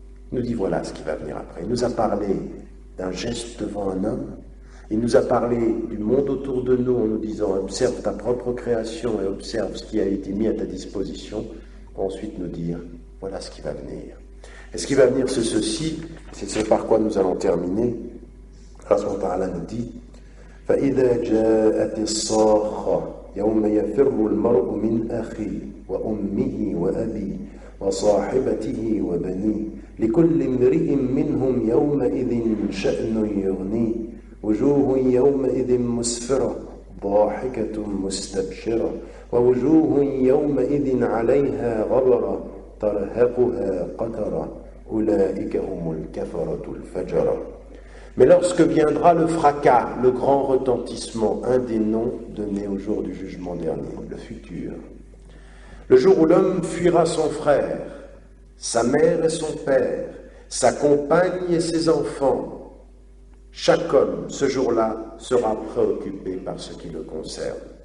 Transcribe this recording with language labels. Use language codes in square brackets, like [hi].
[fr] Il nous dit voilà ce qui va venir après. Il nous a parlé d'un geste devant un homme. Il nous a parlé du monde autour de nous en nous disant observe ta propre création et observe ce qui a été mis à ta disposition, pour ensuite nous dire voilà ce qui va venir. Et ce qui va venir, c'est ceci, c'est ce par quoi nous allons terminer. Allah subhanahu wa ta'ala nous dit [ar] فَإِذَا جَاءَتِ الصَّاخَّةُ يَوْمَ يَفِرُّ الْمَرْءُ مِنْ أَخِيهِ وَأُمِّهِ وَأَبِيهِ وَصَاحِبَتِهِ وَبَنِيهِ لِكُلِّ امْرِئٍ مِّنْهُمْ يَوْمَئِذٍ شَأْنٌ يُغْنِيهِ وجوه يومئذ مسفرة ضاحكة مستبشرة ووجوه يومئذ عليها غبرة ترهقها قترة أولئك هم الكفرة الفجرة. [fr] Mais lorsque viendra le fracas, le grand retentissement, un des noms donnés au jour du jugement dernier, le futur, Le jour où l'homme fuira son frère, sa mère et son père, sa compagne et ses enfants, chaque homme, ce jour-là, sera préoccupé par ce qui le concerne.